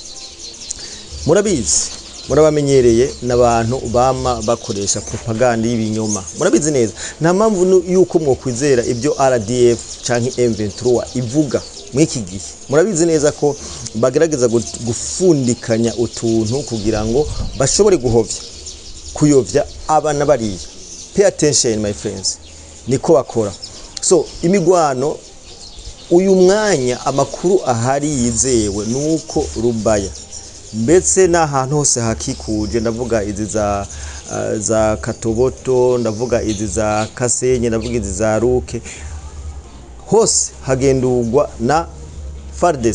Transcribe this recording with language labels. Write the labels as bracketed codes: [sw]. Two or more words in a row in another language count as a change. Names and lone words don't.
[rn] Murabizi, murabamenyereye n'abantu bama bakoresha propaganda y'ibinyoma, murabizi neza. Nta mpamvu yuko mwokwizera ibyo RDF canke M23 ivuga mwiki gihe. Murabizi neza ko bagerageza gufundikanya utuntu kugira ngo bashobore kuyovya abana bariya. [en] Pay attention my friends, [rn] niko bakora. So imigwano uyu mwanya amakuru ahari yizewe nuko Rubaya mbetse n'ahantu hose hakikuje, ndavuga izi za Katoboto, ndavuga izi za Kasenye, ndavuga izi za Ruke, hose hagendurwa na FARDC.